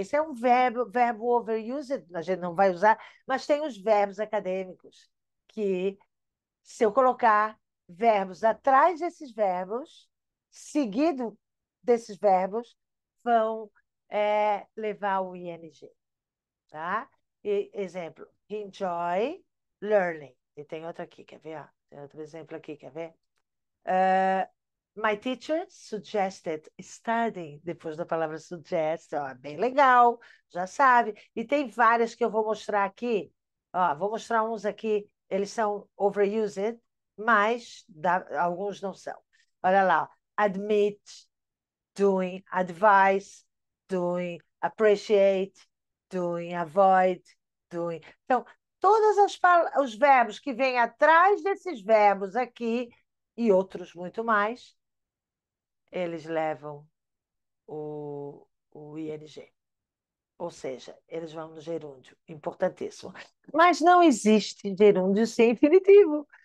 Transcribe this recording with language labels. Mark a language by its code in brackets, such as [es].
[pt] Isso é um verbo overused, a gente não vai usar, mas tem os verbos acadêmicos, que se eu colocar verbos atrás desses verbos, seguido desses verbos, vão levar o ing, tá? Exemplo, enjoy learning. E tem outro aqui, quer ver? Ó? Tem outro exemplo aqui, quer ver? [en] My teacher suggested studying, [pt] depois da palavra suggest, ó, bem legal, já sabe. E tem várias que eu vou mostrar aqui. Ó, vou mostrar uns aqui, eles são overused, mas alguns não são. Olha lá, ó. [en] Admit, doing, advise, doing, appreciate, doing, avoid, doing. [pt] Então, os verbos que vêm atrás desses verbos aqui, e outros muito mais, eles levam o ing. Ou seja, eles vão no gerúndio. Importantíssimo. Mas não existe gerúndio sem infinitivo.